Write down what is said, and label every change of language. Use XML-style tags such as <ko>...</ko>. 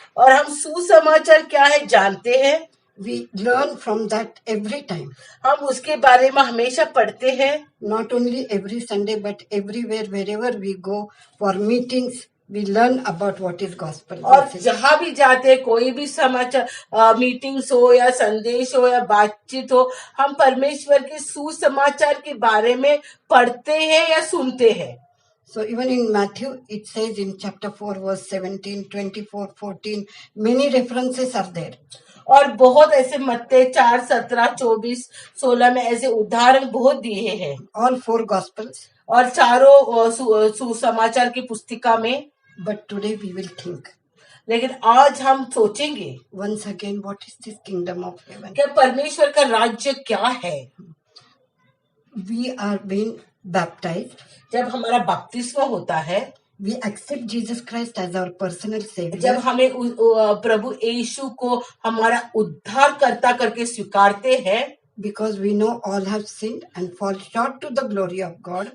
<hi>और हम सुसमाचार क्या है जानते हैं।</hi> <en>We learn from that every time.</en> <hi>हम उसके बारे में हमेशा पढ़ते हैं।</hi> <en>Not only every Sunday, but everywhere, wherever we go for meetings, we learn about what is gospel.</en> <hi>और जहाँ भी जाते हैं, कोई भी समाचार मीटिंग्स हो या संदेश हो या बातचीत हो, हम परमेश्वर के सुसमाचार के बारे में पढ़ते हैं या सुनते हैं।</hi> <en>So even in Matthew, it says in chapter 4, verse 17, 24, 14, many references are there.</en> <hi>और बहुत ऐसे मत्ती 4, 17, 24, 16 में ऐसे उदाहरण बहुत दिए हैं।</hi> <en>All 4 gospels.</en> <hi>और चारों सुसमाचार की पुस्तिका में।</hi> <en>But today we will think.</en> <hi>लेकिन आज हम सोचेंगे</hi> <en>once again, what is this kingdom of heaven?</en> <hi>कि परमेश्वर का राज्य क्या है।</hi> <en>We are being baptized.</en> <hi>जब हमारा बपतिस्मा होता है,</hi> <en>We accept Jesus Christ as our personal</en> <hi>जब</hi> <en>savior</en> <hi>हमें प्रभु यीशु को हमारा उद्धारकर्ता करके स्वीकारते हैं,</hi> <en>because we know all have sinned and fall short to the glory of God.</en>